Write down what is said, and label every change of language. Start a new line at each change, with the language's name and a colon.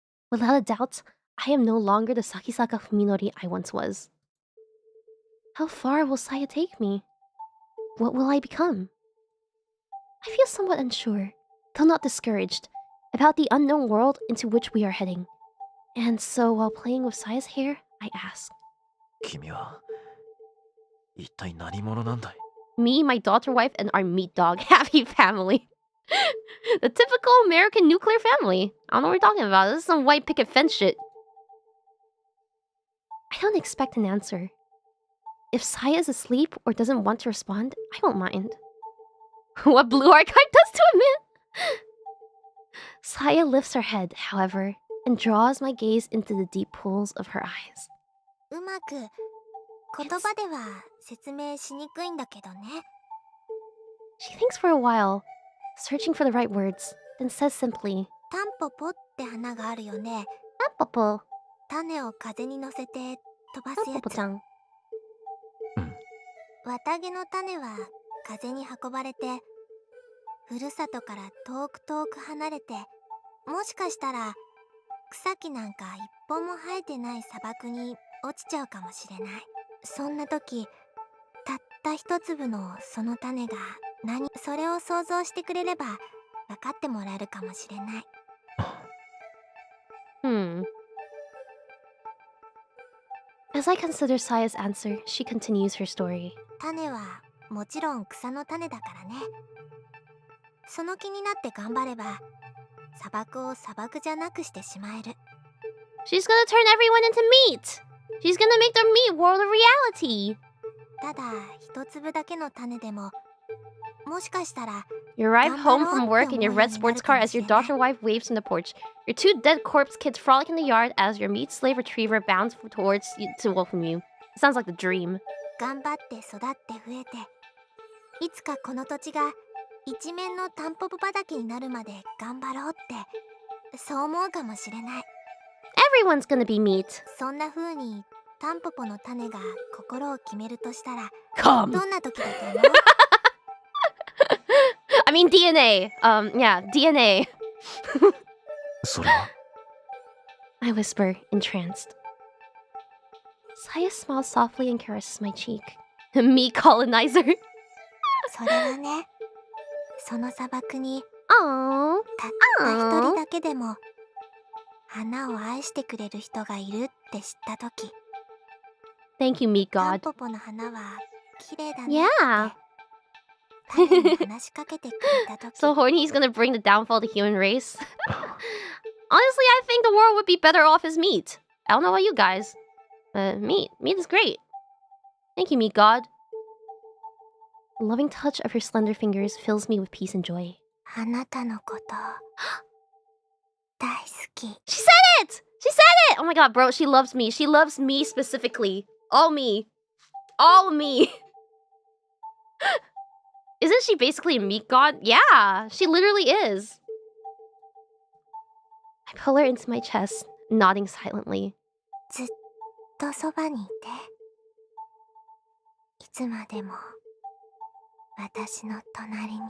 English: Without a doubt, I am no longer the Sakisaka Fuminori I once was. How far will Saya take me? What will I become? I feel somewhat unsure, though not discouraged, about the unknown world into which we are heading. And so while playing with Saya's hair, I ask,
Japanese: 君は一体何者なんだい？
English: Me, my daughter wife, and our meat dog. Happy family. The typical American nuclear family. I don't know what we're talking about. This is some white picket fence shit. I don't expect an answer. If Saya is asleep or doesn't want to respond, I won't mind. What Blue Archive does to a man! Saya lifts her head, however, and draws my gaze into the deep pools of her eyes.
Japanese: うまく言葉では説明しにくいんだけどね。
English: She thinks for a while, searching for the right words, then says simply,
Japanese: タンポポって花があるよね。 Tapopo, 種を風に乗せて飛ばすやつ。 Tapopo-chan. 綿毛の種は風に運ばれて、ふるさとから遠く遠く離れて、もしかしたら草木なんか一本も生えてない砂漠に落ちちゃうかもしれない。そんな時、たった一粒のその種がそれを想像してくれれば分かってもらえるかもしれない。
English: As I consider Saya's answer, she continues her story.
Japanese: 種はもちろん草の種だからね。その気になって頑張れば、砂漠を砂漠じゃなくしてしまえる。
English: She's gonna turn everyone into meat! She's gonna make the meat world a reality!
Japanese: ただ一粒だけの種でも、もしかしたら
English: You arrive home from work in your red sports car as your daughter wife waves from the porch. Your 2 dead corpse kids frolic in the yard as your meat slave retriever bounds towards you to welcome you. It sounds like the dream.
Japanese: 頑張って育って増えて、いつかこの土地が一面のタンポポ畑になるまで頑張ろうって、そう思うかもしれない。
English: Everyone's gonna be meat.
Japanese: そんな風にタンポポの種が心を決めるとしたら、
English: Come!
Japanese: どんな時だと思う？
English: I mean DNA. Yeah, DNA.
Japanese: それは
English: I whisper, entranced. Saya smiles softly and caresses my cheek. Me colonizer.
Japanese: それはね、その砂漠に Aww. たった一人だけでも花を愛してくれる人がいるって知った時、
English: Thank you, meat
Japanese: タン
English: god.
Japanese: ポポの花は綺麗だね
English: Yeah.
Japanese: って種に話しかけてくれた時、
English: So horny he's gonna bring the downfall of the human race. Honestly, I think the world would be better off as meat. I don't know about you guys. Meat is great. Thank you, meat god. The loving touch of her slender fingers fills me with peace and joy.
Japanese: あなたのこと大好き。
English: She said it! She said it! Oh my god, bro, she loves me. She loves me specifically. All me. All me. Isn't she basically a meat god? Yeah, she literally is. I pull her into my chest, nodding silently.
Japanese: ずっとそばにいて、いつまでも私の隣に。